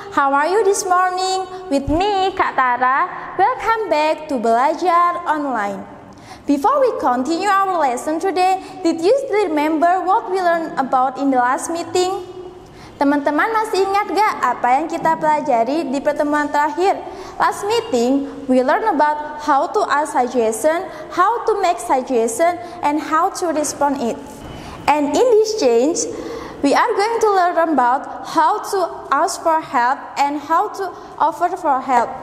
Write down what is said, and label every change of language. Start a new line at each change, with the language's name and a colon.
English: How are you this morning? With me, Kak Tara. Welcome back to Belajar Online. Before we continue our lesson today, did you remember what we learned about in the last meeting?
Indonesian: Teman-teman masih ingat gak apa yang kita pelajari di pertemuan terakhir?
English: Last meeting, we learned about how to ask suggestion, how to make suggestion, and how to respond it. And in this change, we are going to learn about how to ask for help and how to offer for help.